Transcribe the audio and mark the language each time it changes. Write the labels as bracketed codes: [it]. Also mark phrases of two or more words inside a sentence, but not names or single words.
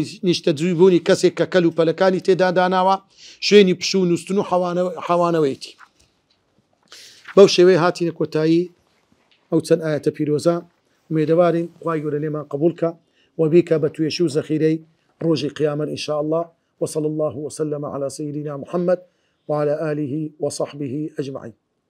[ckb] نیشتەجووبوونی کەسێک کە کەل و پەلەکانی تێدا داناوە شوێنی پشو نووسن و حەوانەوەیەتی بەو شێوەیە هاتینە کۆتایی ئەو چەند ئاەتە پیرۆزە ومێدەوارین خوای گەورە لێمان قبولکە وبیکە بە توێشی و زەخیرەی ڕۆژی قیامەت [ar] إن شاء الله وصلى الله وسلم على سيدنا محمد وعلى آله وصحبه أجمعين.